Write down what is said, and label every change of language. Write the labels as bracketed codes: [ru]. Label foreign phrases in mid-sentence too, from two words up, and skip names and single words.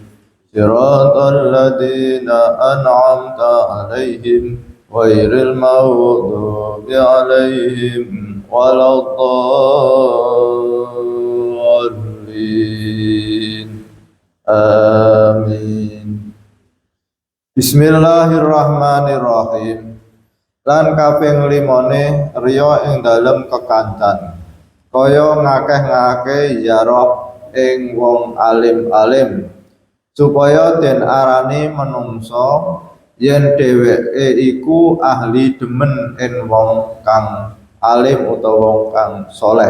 [ar] صراط الذين أنعمت عليهم غير المغضوب عليهم ولا الضالين. Amin. بسم الله الرحمن الرحيم. [jv] Lan kaping 5 riya ing dalem kekancan kaya ngakeh-ngakeh ziarah ing wong alim-alim supaya den arani menungso yen dheweke iku ahli demen ing wong kang alim utawa wong kang soleh.